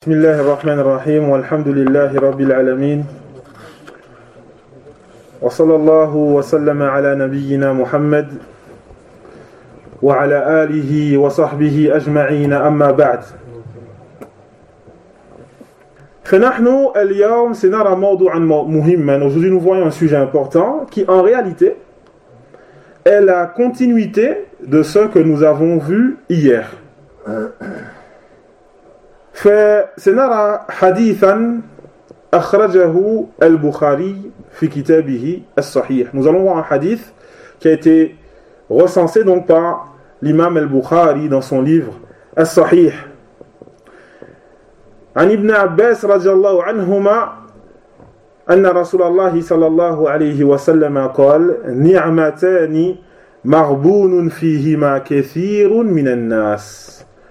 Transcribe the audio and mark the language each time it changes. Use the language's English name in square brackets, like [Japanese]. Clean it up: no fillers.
[Arabic] بسم الله الرحمن الرحيم والحمد لله رب العالمين وصلى الله وسلم على نبينا محمد وعلى آله وصحبه أجمعين أما بعد فنحن اليوم سنرى موضوعا مهما [French] aujourd'hui nous voyons un sujet important qui en réalité est la continuité de ce que nous avons vu hier. [Arabic] فسنرى حديثا أخرجه البخاري في كتابه الصحيح. [French] Nous allons voir un hadith qui a été recensé donc par l'imam al-Bukhari dans son livre الصحيح. [Arabic] عن ابن عباس رضي الله عنهما أن رسول الله صلى الله عليه وسلم قال نعمتان مغبون فيهما كثير من الناس.